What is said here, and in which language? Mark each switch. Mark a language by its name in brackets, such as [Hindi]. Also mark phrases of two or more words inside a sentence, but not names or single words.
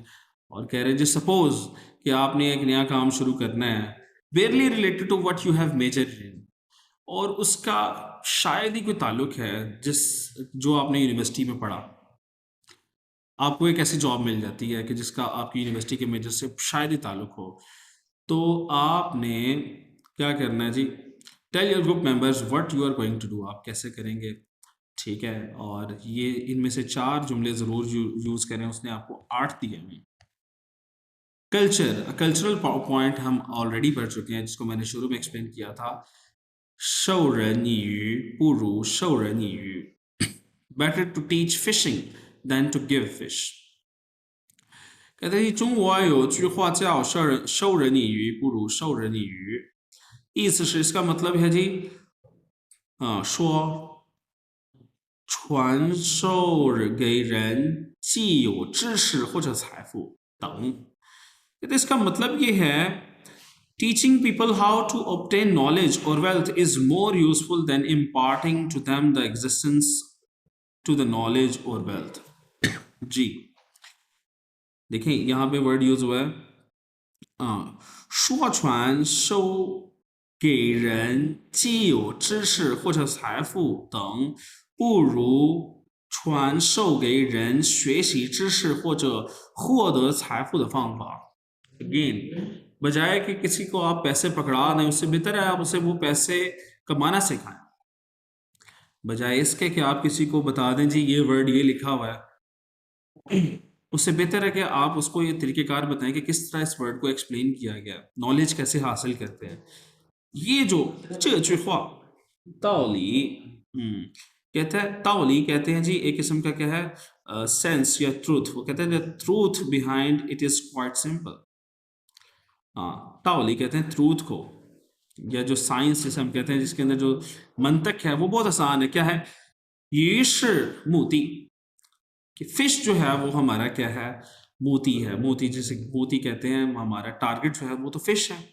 [Urdu] اور کہہ رہے ہیں جی سپوز کہ آپ نے ایک نیا کام شروع کرنا ہے, [English] barely related to what you have major in, [Urdu] اور اس کا شاید ہی کوئی تعلق ہے جس جو آپ نے یونیورسٹی میں پڑھا. آپ کو ایک ایسی جاب مل جاتی ہے کہ جس کا آپ کی یونیورسٹی کے میجر سے شاید ہی تعلق ہو، تو آپ نے کیا کرنا ہے جی, [English] tell your group members what you are going to do, [Urdu] آپ کیسے کریں گے، ٹھیک ہے. اور یہ ان میں سے 4 جملے ضرور یوز کریں، اس نے آپ کو 8 دیے ہیں. [English] culture, cultural point [Urdu] ہم آل ریڈی پڑھ چکے ہیں، جس کو میں نے شروع میں ایکسپلین کیا تھا. [Chinese] 授人以鱼不如授人以渔 [English] better to teach fishing than to give fish。 [Urdu] کہتے ہیں [Chinese] 中国有句话叫授人以鱼不如授人以渔，意思是 [Urdu] اس کا مطلب ہے جی [Chinese] 说传授给人既有知识或者财富等。 [Urdu] تو اس کا مطلب یہ ہے [English] teaching people how to obtain knowledge or wealth is more useful than imparting to them the existence to the knowledge or wealth। [Urdu] جی دیکھیے یہاں پہ ورڈ یوز ہوا ہے [Chinese] 说传授给人既有知识或者财富等，不如传授给人学习知识或者获得财富的方法。Again, [Urdu] بجائے کہ کسی کو آپ پیسے پکڑا دیں، اس سے بہتر ہے آپ اسے وہ پیسے کمانا سکھائیں. بجائے اس کے کہ آپ کسی کو بتا دیں جی یہ ورڈ یہ لکھا ہوا ہے، اس سے بہتر ہے کہ آپ اس کو یہ طریقہ کار بتائیں کہ کس طرح اس ورڈ کو ایکسپلین کیا گیا، نالج کیسے حاصل کرتے ہیں. یہ جو [Chinese] 这句话 [Urdu] تاؤلی کہتے ہیں، تاؤلی کہتے ہیں جی ایک قسم کا کیا ہے سینس یا ٹروتھ. وہ کہتے ہیں [English] truth behind it is quite simple. [Urdu] تاؤلی کہتے ہیں ٹروتھ کو، یا جو سائنس جسے ہم کہتے ہیں جس کے اندر جو منطق ہے وہ بہت آسان ہے. کیا ہے? یہ موتی کہ فش جو ہے وہ ہمارا کیا ہے، موتی ہے. موتی جسے موتی کہتے ہیں، ہمارا ٹارگٹ جو ہے وہ تو فش ہے.